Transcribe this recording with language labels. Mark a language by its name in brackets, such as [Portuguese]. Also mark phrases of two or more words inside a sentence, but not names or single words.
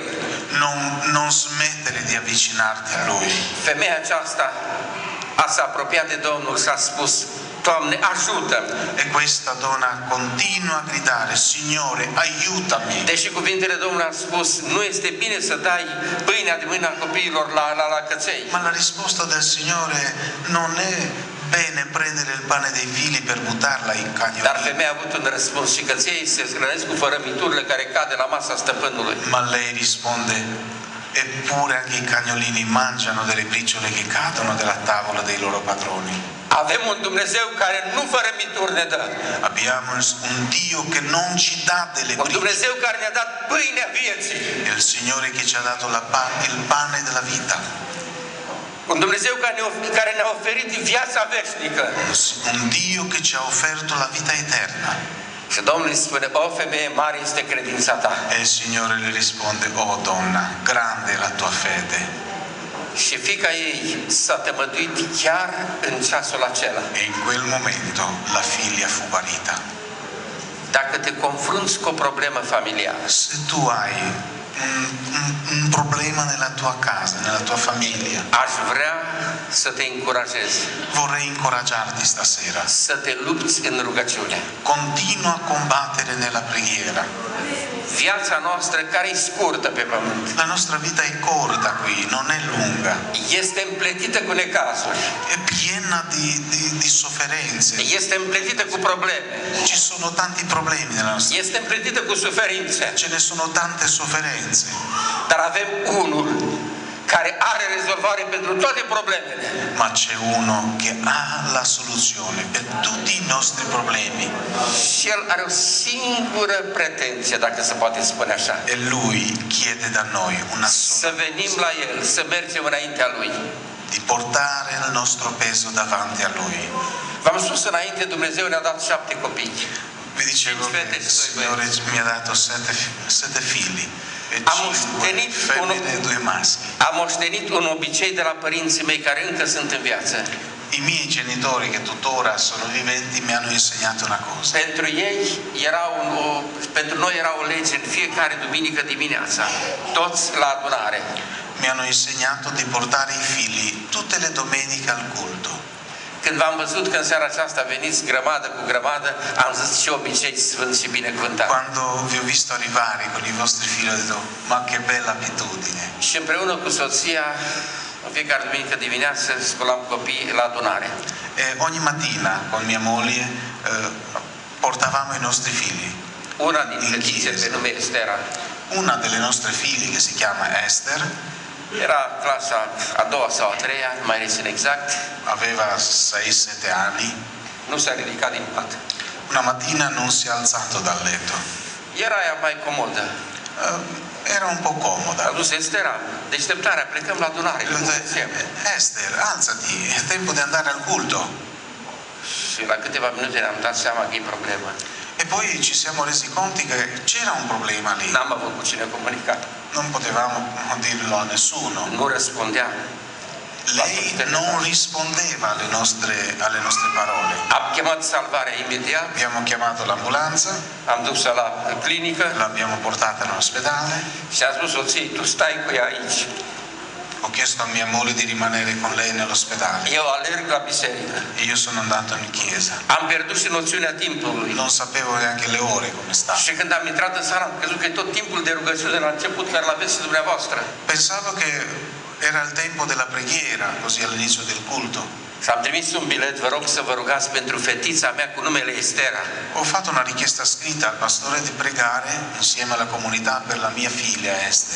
[Italian] Non smettere di avvicinarti a Lui. [Romanian] Femeia aceasta s-a apropiat de Domnul și a spus, Doamne, ajută-mi! [Italian] E questa donna continua a gridare: Signore, aiutami. [Romanian] Deși cuvintele Domnului au spus, nu este bine să dai pâinea de mâna copiilor la căței. [Italian] Ma la risposta del Signore non è bene prendere il pane dei figli per buttarla in [Romanian] Dar [Italian] cagnolini. [Romanian] femeia a avut un răspuns și căței se hrănesc cu fărămiturile care cade la masa stăpânului. [Italian] Ma lei risponde: eppure anche i cagnolini mangiano delle briciole che cadono dalla tavola dei loro padroni. [Romanian] Avem un Dumnezeu care nu fărămituri ne dă. [Italian] Abbiamo un Dio che non ci dà delle [Romanian] Un [Italian] briciole. [Romanian] Dumnezeu care ne-a dat pâinea vieții. [Italian] È il Signore che ci ha dato il pane della vita. [Romanian] Un Dumnezeu care ne-a oferit viața veșnică. [Italian] Un Dio che ci ha offerto la vita eterna. [Romanian] Și Domnul îi spune, o femeie, mare este credința ta. [Italian] E il Signore le risponde: oh donna, grande è la tua fede. [Romanian] Și fiica ei s-a tămăduit chiar în ceasul acela. [Italian] E in quel momento la figlia fu guarita. [Romanian] Dacă te confrunți cu o problemă familiară, [Italian] Se tu hai un problema nella tua casa, nella tua famiglia, [Romanian] aș vrea să te încurajez [Italian] vorrei incoraggiarti stasera. [Romanian] să te lupți în rugăciune. [Italian] Continua a combattere nella preghiera. [Romanian] Viața noastră, care e scurtă pe pământ, [Italian] La nostra vita è corta qui, non è lunga. [Romanian] este împletită cu necazuri, [Italian] È piena di sofferenze. [Romanian] este împletită cu probleme, [Italian] Ci sono tanti problemi nella nostra vita. [Romanian] este împletită cu suferințe, [Italian] Ce ne sono tante sofferenze. [Romanian] dar avem unul care are rezolvare pentru toate problemele. [Italian] Ma c'è uno che ha la soluzione per tutti i nostri problemi. [Romanian] Și el are o singură pretenție, dacă se poate spune așa. [Italian] E lui chiede da noi una [Romanian] Să venim la el, să mergem înaintea lui. [Italian] di portare il nostro peso davanti a lui. [Romanian] V-am spus înainte, Dumnezeu ne-a dat 7 copii. [Italian] Vi dicevo che il Signore mi ha dato sette figli, e [Romanian] Am [Italian] 5 [Romanian] moștenit [Italian] femmine e 2 maschi. [Romanian] Am moștenit un obicei de la părinții mei care încă sunt în viață. [Italian] I miei genitori che tuttora sono viventi mi hanno insegnato una cosa. [Romanian] Pentru noi era o lege în fiecare duminică dimineața, toți la adunare. [Italian] Mi hanno insegnato di portare i figli tutte le domeniche al culto. [Romanian] Când v-am văzut că în seara aceasta veniți grămadă cu grămadă, am zis ce obicei sfânt și binecuvântat. [Italian] Quando vi ho visto arrivare con i vostri figli ho detto ma che bella abitudine. [Romanian] Și împreună cu soția, în fiecare duminică dimineață, scolam copii la adunare. [Italian] E ogni mattina con mia moglie portavamo i nostri figli. [Romanian] Una din fetițe, pe nume Estera, [Italian] Una delle nostre figlie, che si chiama Esther, [Romanian] era clasa a doua sau a treia, nu mai rețin exact, [Italian] aveva 6-7 anni. [Romanian] nu s-a ridicat din pat. [Italian] Una mattina non si è alzato dal letto. [Romanian] Era aia mai comodă. [Italian] Era un po' comoda. [Romanian] A dus Estera, deșteptarea, plecăm la adunare. [Italian] Le ho detto, Esther, alzati, è tempo di andare al culto. [Romanian] Și la câteva minute ne-am dat seama că e problemă. [Italian] E poi ci siamo resi conti che c'era un problema lì. [Romanian] N-am avut cu cine comunica. [Italian] Non potevamo dirlo a nessuno. [Romanian] Nu răspundea. [Italian] Lei non rispondeva alle nostre parole. [Romanian] Am chemat salvarea imediat, [Italian] Abbiamo chiamato l'ambulanza, [Romanian] am dus-o la clinică [Italian] l'abbiamo portata all'ospedale. [Romanian] și a spus soției, tu stai cu ea aici. [Italian] Ho chiesto a mia moglie di rimanere con lei nell'ospedale. [Romanian] Eu alerg la biserică. [Italian] E io sono andato in chiesa. [Romanian] Am pierdut și noțiunea timpului. [Italian] Non sapevo neanche le ore come stava. [Romanian] Și când am intrat în sală, am crezut că e tot timpul de rugăciune la început, care l-aveți și dumneavoastră. [Italian] Pensavo che era il tempo della preghiera, così all'inizio del culto. [Romanian] Și am trimis un bilet, vă rog să vă rugați pentru fetița mea cu numele Estera. [Italian] Ho fatto una richiesta scritta al pastore di pregare insieme alla comunità per la mia figlia Esther.